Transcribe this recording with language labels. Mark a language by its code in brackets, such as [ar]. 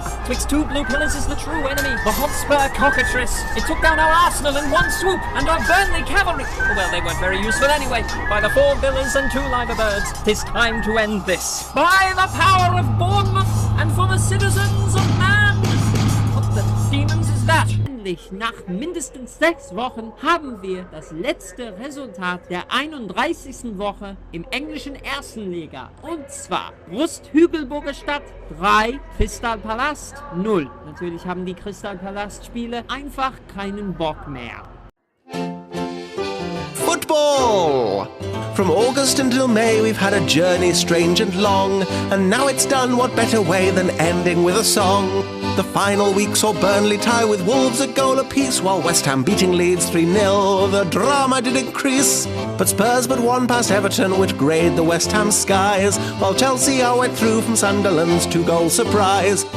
[en] Twixt 2 blue pillars is the true enemy. The Hotspur cockatrice. It took down our Arsenal in one swoop, and our Burnley cavalry. Well, they weren't very useful anyway. By the 4 villas and 2 liver birds, 'tis time to end this. By the power of Bournemouth, and for the citizens of Man. What the demons is that? [de] Nach mindestens 6 Wochen haben wir das letzte Resultat der 31. Woche im englischen ersten Liga. Und zwar Brust-Hügelburger Stadt 3, Kristallpalast 0. Natürlich haben die Kristallpalast-Spiele einfach keinen Bock mehr. [en] Football! From August until May we've had a journey strange and long, and now it's done, what better way than ending with a song? The final week saw Burnley tie with Wolves a goal apiece, while West Ham beating Leeds 3-0. The drama did increase, but Spurs but 1 past Everton, which greyed the West Ham skies, while Chelsea are wet through from Sunderland's 2-goal surprise.